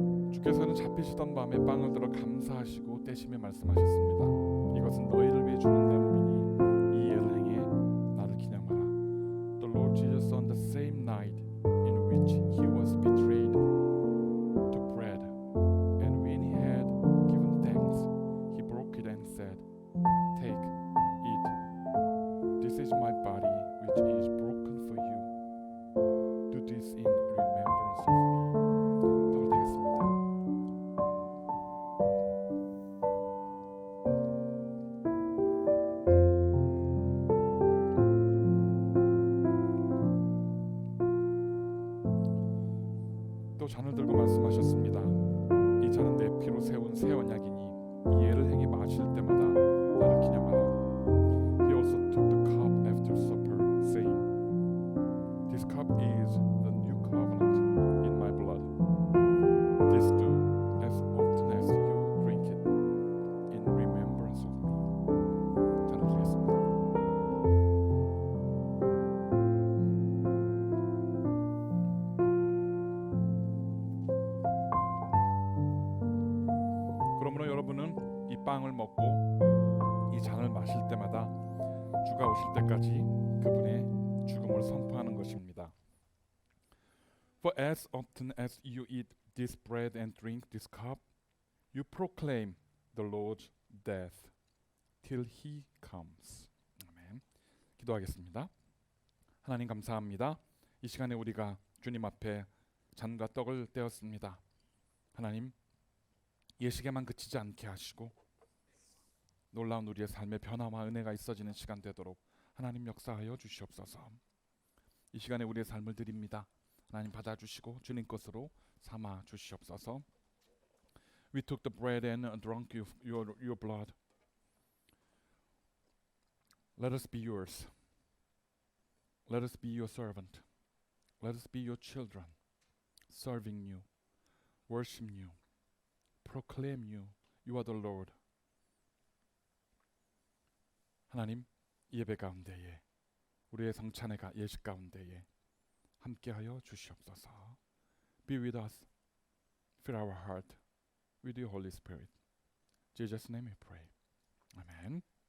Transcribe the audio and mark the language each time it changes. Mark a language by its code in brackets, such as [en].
[ko] 주님, 주께서는 잡히시던 밤에 빵을 들어 감사하시고 떼시며 말씀하셨습니다. 이것은 너희를 위해 주는 내 몸이니 이 예를 행해 나를 기념하라. [en] The Lord Jesus on the same night in which he was betrayed took bread, and when he had given thanks, he broke it and said, "Take, eat. This is my body which is broken for you. Do this in remembrance of me." [ko] 떡을 떼겠습니다. 또 잔을 들고 말씀하셨습니다. 이 잔은 내 피로 세운 새 언약이니 이 예를 행해 마실 때마다 나를 기념하라. [en] He also took the cup after supper, saying, "This cup is the new covenant in my blood. This do as often as you drink it in remembrance of me." [ko] 잔을 드리겠습니다. 그러므로 여러분은 이 빵을 먹고 이 잔을 마실 때마다 주가 오실 때까지 그분의 죽음을 선포하는 것입니다. [en] For as often as you eat this bread and drink this cup, you proclaim the Lord's death till he comes. [ko] 아멘. 기도하겠습니다. 하나님 감사합니다. 이 시간에 우리가 주님 앞에 잔과 떡을 떼었습니다. 하나님, 예식에만 그치지 않게 하시고 놀라운 우리의 삶의 변화와 은혜가 있어지는 시간 되도록 하나님 역사하여 주시옵소서. 이 시간에 우리의 삶을 드립니다. 하나님 받아주시고 주님 것으로 삼아 주시옵소서. [en] We took the bread and drank your blood. Let us be yours. Let us be your servant. Let us be your children, serving you, worship you, proclaim you. You are the Lord. [ko] 하나님, 이 예배 가운데에 우리의 성찬의 예식 가운데에 함께하여 주시옵소서. [en] Be with us. Fill our heart with your Holy Spirit. Jesus' name we pray. 아멘.